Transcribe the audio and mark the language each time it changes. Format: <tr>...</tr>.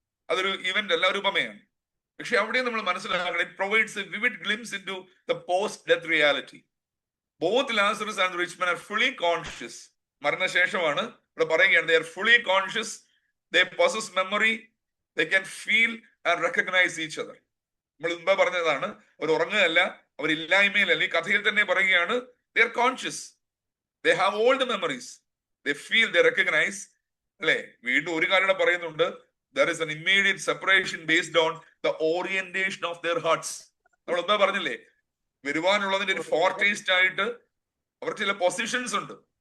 <ml>അതൊരു ഇവന്റ് അല്ല, ഒരു ഉപമയാണ്. പക്ഷെ അവിടെ നമ്മൾ മനസ്സിലാക്കണം,</ml> <en>It provides a vivid glimpse into the post death reality. Both Lazarus and rich man are fully conscious.</en> <ml>മരണശേഷമാണ് ഇവിടെ പറയുകയാണ്,</ml> <en>They are fully conscious, they possess memory, they can feel and recognize each other.</en> <ml>നമ്മൾ മുമ്പ് പറഞ്ഞതാണ്, അവർ ഉറങ്ങുകയല്ല, അവരില്ലായ്മയിലല്ല. ഈ കഥയിൽ തന്നെ പറയുകയാണ്,</ml> <en>They are conscious, they have all the memories, they feel, they recognize.</en> <ml>അല്ലെ, വീണ്ടും ഒരു കാര്യം പറയുന്നുണ്ട്,</ml> <en>there is an immediate separation based on the orientation of their hearts.</en> <ml>നമ്മൾ എന്താ പറഞ്ഞില്ലേ, വരുവാനുള്ളതിന്റെ ഒരു ഫോർടേസ്റ്റ് ആയിട്ട് അവർ ചില പൊസിഷൻസ് ഉണ്ട്.</ml>